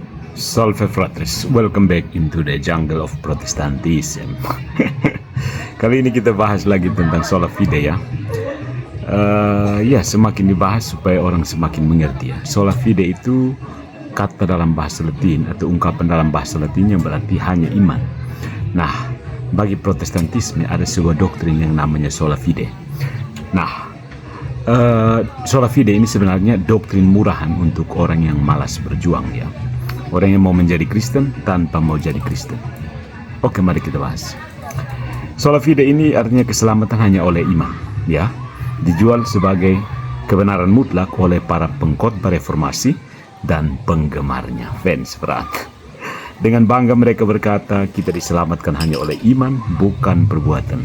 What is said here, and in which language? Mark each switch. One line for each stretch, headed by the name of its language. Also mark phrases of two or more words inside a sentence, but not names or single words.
Latin: Salve fratres,
English: welcome back into the jungle of Protestantism.
Indonesian: Kali ini kita bahas lagi tentang
Latin: sola fide
Indonesian: ya. Semakin dibahas supaya orang semakin mengerti ya.
Latin: Sola fide
Indonesian: itu kata dalam bahasa Latin atau ungkapan dalam bahasa Latin yang berarti hanya iman. Nah, bagi Protestantisme ada sebuah doktrin yang namanya
Latin: sola fide.
Indonesian: Nah,
Latin: sola fide
Indonesian: ini sebenarnya doktrin murahan untuk orang yang malas berjuang ya. Orang yang mau menjadi Kristen tanpa mau jadi Kristen. Oke, mari kita bahas.
Latin: Sola fide
Indonesian: ini artinya keselamatan hanya oleh iman, ya. Dijual sebagai kebenaran mutlak oleh para pengkhotbah reformasi dan penggemarnya, fans berat. Dengan bangga mereka berkata, kita diselamatkan hanya oleh iman, bukan perbuatan.